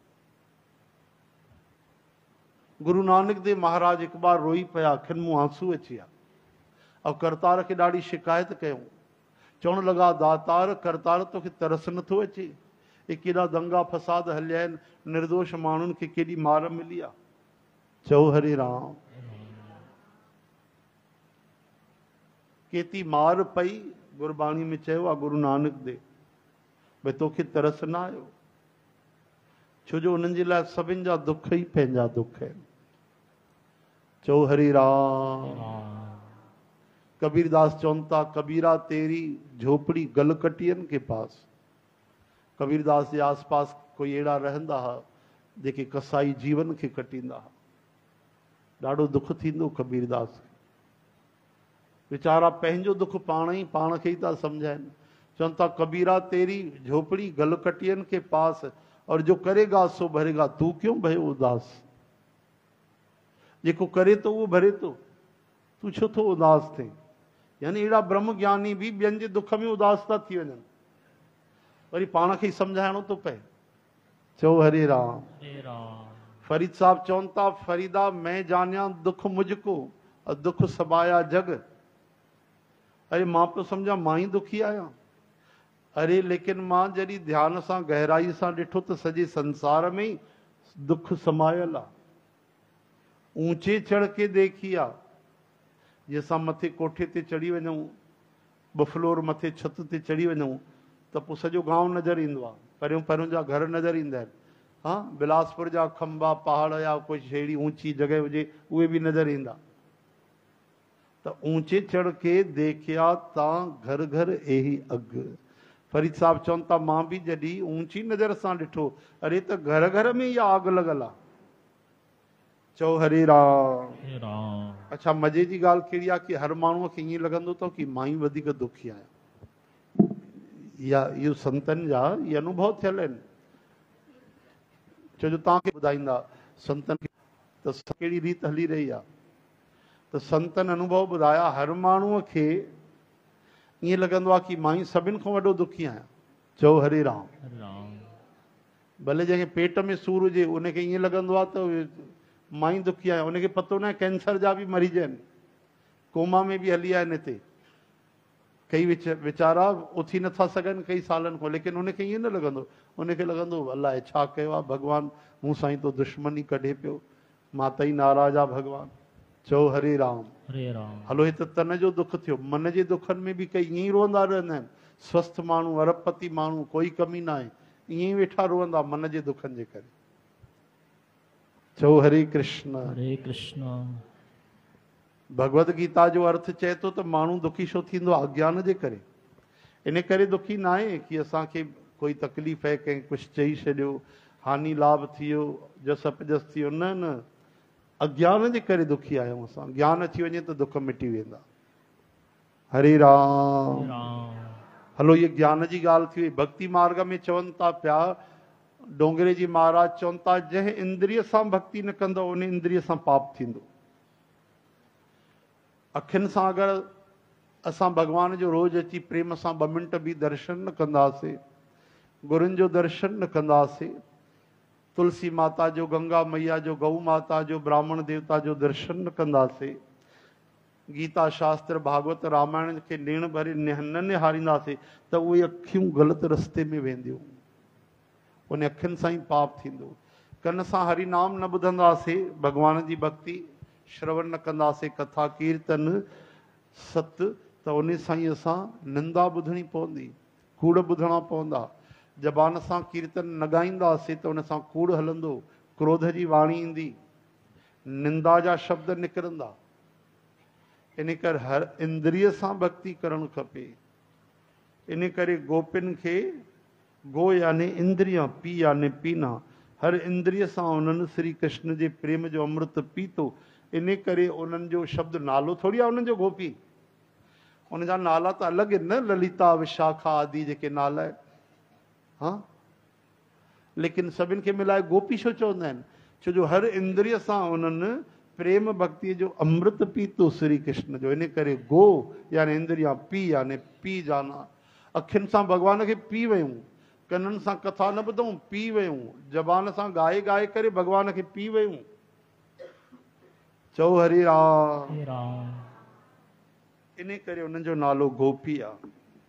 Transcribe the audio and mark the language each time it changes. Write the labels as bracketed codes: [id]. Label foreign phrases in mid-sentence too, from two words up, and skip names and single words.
[sd] गुरु नानक देव महाराज हिकु बार रोई पिया, अखियुनि मूं आंसू अची विया, ऐं करतार खे ॾाढी शिकायत कयूं। चवण लॻा, दातार करतार तोखे तरस नथो अचे? हे केॾा दंगा फसाद हलिया आहिनि, निर्दोष माण्हुनि खे केॾी मार मिली आहे। चओ हरे राम। केती मार पई, गुरबाणी में चयो आहे गुरु नानक देव, भई तोखे तरस न आयो? छो जो उन्हनि जे लाइ सभिनि जा दुख ई पंहिंजा दुख आहिनि। चओ हरे राम। कबीरदास चवनि था, [hi] कबीरा तेरी झोपड़ी गलकटियनि के पास। [sd] कबीरदास जे आस पास कोई अहिड़ा रहंदा हुआ जेके कसाई जीवन खे कटींदा हुआ। ॾाढो दुख थींदो कबीरदास खे, वीचारा पंहिंजो दुख पाण खे ई था सम्झाइनि। चवनि था, [hi] कबीरा तेरी झोपड़ी गलकटियन के पास, और जो करेगा सो भरेगा, तू क्यों भय उदास? [sd] जेको करे तो उहो भरे तो, तू छो थो उदास थिए? यानी अहिड़ा ब्रह्म ज्ञानी बि ॿियनि जे दुख में उदास था थी वञनि, वरी पाण खे ई सम्झाइणो थो पए। चओ हरे राम। फरीद साहब चवनि था, [pa] ਫਰੀਦਾ ਮੈਂ ਜਾਨਿਆ ਦੁਖ ਮੁਝਕੋ ਔਰ ਦੁਖ ਸਬਾਇਆ ਜਗ। [sd] अरे मां पियो सम्झा मां ई दुखी आहियां। अरे लेकिन मां जॾहिं ध्यान सां गहराई सां ॾिठो त सॼे संसार में ई दुख समायल आहे। [pa] ਊਚੇ ਚੜ੍ਹ ਕੇ ਦੇਖਿਆ, [sd] जंहिंसां मथे कोठे ते चढ़ी वञूं, ॿ फ्लोर मथे छत ते चढ़ी वञूं त पोइ सॼो गांव नज़र ईंदो आहे, परियों परियों जा घर नज़र ईंदा आहिनि। हा, बिलासपुर जा खंबा पहाड़ या कुझु अहिड़ी ऊंची जॻह हुजे उहे बि नज़र ईंदा। [pa] ਤ ਊਚੇ ਚੜ੍ਹ ਕੇ ਦੇਖਿਆ ਤਾਂ ਘਰ ਘਰ ਏਹੀ ਅਗ। [sd] फरीद साहब चवनि था मां बि जॾहिं ऊंची नज़र सां ॾिठो, अरे त घर घर में इहा आग लॻल आहे। चओ हरे राम। हे राम। अच्छा मज़े जी ॻाल्हि कहिड़ी आहे कि हर माण्हूअ खे ईअं लॻंदो अथव कि मां ई वधीक दुखी आहियां। इहो संतनि जा इहे अनुभव थियल आहिनि। छो जो तव्हांखे ॿुधाईंदा संतनि खे त कहिड़ी रीत हली रही आहे। त संतनि अनुभव ॿुधाया हर माण्हूअ खे ईअं लॻंदो आहे कि मां ई सभिनि खां वॾो दुखी आहियां। चओ हरे राम। हरे राम। भले जंहिंखे पेट में सूरु हुजे उनखे ईअं लॻंदो आहे त मां ई दुखी आहियां। उनखे पतो न आहे कैंसर जा बि मरीज आहिनि, कोमा में बि हली आहिनि हिते, कई वीचारा उथी नथा सघनि कई सालनि खां, लेकिन उनखे ईअं न लॻंदो। उनखे लॻंदो अलाए छा कयो आहे भॻवानु, मूं सां ई तो दुश्मनी कढे पियो, मां त ई नाराज़ आहे भॻवानु। चओ हरे राम। हरे राम। हलो हिते तन जो दुख थियो, मन जे दुखनि में बि कई ईअं ई रोअंदा रहंदा आहिनि। स्वस्थ माण्हू, अरबपति माण्हू, कोई कमी न आहे, ईअं ई वेठा रोअंदा मन जे दुखनि जे करे। चओ हरे कृष्ण। हरे कृष्ण। भगवत गीता जो अर्थ चए थो त माण्हू दुखी छो थींदो आहे? अज्ञान जे करे। इन करे दुखी न आहे कि असांखे कोई तकलीफ़ आहे, कंहिं कुझु चई छॾियो, हानि लाभ थी वियो, जस पजस थी वियो, न न, अज्ञान जे करे दुखी आहियूं असां। ज्ञान अची वञे त दुख मिटी वेंदा। हरे राम। हलो ये ज्ञान जी ॻाल्हि थी वई। भक्ति मार्ग में चवनि था पिया, डोंगरे जी महाराज चवनि था जंहिं इंद्रिय सां भक्ति न कंदो उन इंद्रिय सां पाप थींदो। अखियुनि सां अगरि असां भॻवान जो रोज़ अची प्रेम सां 2 मिंट बि दर्शन न कंदासीं, गुरुनि जो दर्शन न कंदासीं, तुलसी माता जो, गंगा मैया जो, गऊ माता जो, ब्राह्मण देवता जो दर्शन न कंदासीं, गीता शास्त्र भागवत रामायण खे नेण भरे न निहारींदासीं त उहे अखियूं ग़लति रस्ते में वेंदियूं। उन अखियुनि सां ई पाप थींदो। कन सां हरि नाम न ॿुधंदासीं, भॻवान जी भक्ति श्रवण न कंदासीं, कथा कीर्तन सत, त उन सां ई असां निंदा ॿुधणी पवंदी, कूड़ ॿुधणा पवंदा। ज़बान सां कीर्तन न ॻाईंदासीं त उन सां कूड़ हलंदो, क्रोध जी वाणी ईंदी, निंदा जा शब्द निकिरंदा। इन करे हर इंद्रिय सां भक्ति करणु खपे। इन करे गोपिन खे गो यानी इंद्रिया, पी यानी पीना, हर इंद्रिय सां उन्हनि श्री कृष्ण जे प्रेम जो अमृत पीतो। इन करे उन्हनि जो शब्द नालो थोड़ी आहे उन्हनि जो गोपी, उन जा नाला त अलॻि आहिनि न, ललिता विशाखा आदि जेके नाला आहिनि। हाँ, लेकिन सभिनि खे मिलाए गोपी छो चवंदा आहिनि? छो जो हर इंद्रिय सां उन्हनि प्रेम भक्ति जो अमृत पीतो श्री कृष्ण जो। इन करे गो यानी इंद्रिया, पी यानी पी जाना। अखियुनि सां भॻवान खे पी वयूं, कननि सां कथा न ॿुधूं, पी वयूं, ज़बान सां ॻाए ॻाए करे भॻवान खे पी वयूं। चओ हरे राम। हे राम। इन करे उन्हनि जो नालो गोपी आहे।